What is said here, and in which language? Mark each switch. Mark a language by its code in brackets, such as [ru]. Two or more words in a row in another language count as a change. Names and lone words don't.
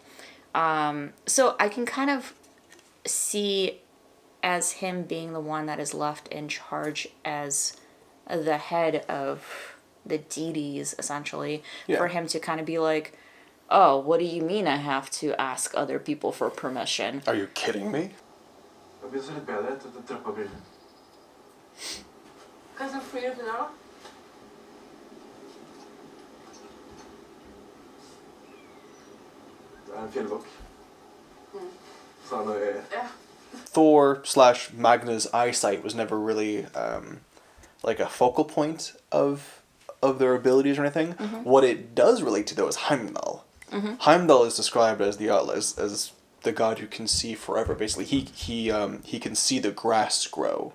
[en] So I can kind of see as him being the one that is left in charge as the head of the deities, essentially, for him to kind of be like, oh, what do you mean I have to ask other people for permission? Are you kidding me? [no] Jeg blir så litt bedre etter at jeg trappet brillene. Hva som flyr oppi der da? Det en fjellbokk. Så når jeg... [en] Thor/Magna's eyesight was never really like a focal point of their abilities or anything. What it does relate to, though, is Heimdall. Heimdall is described as as the god who can see forever. Basically, he can see the grass grow.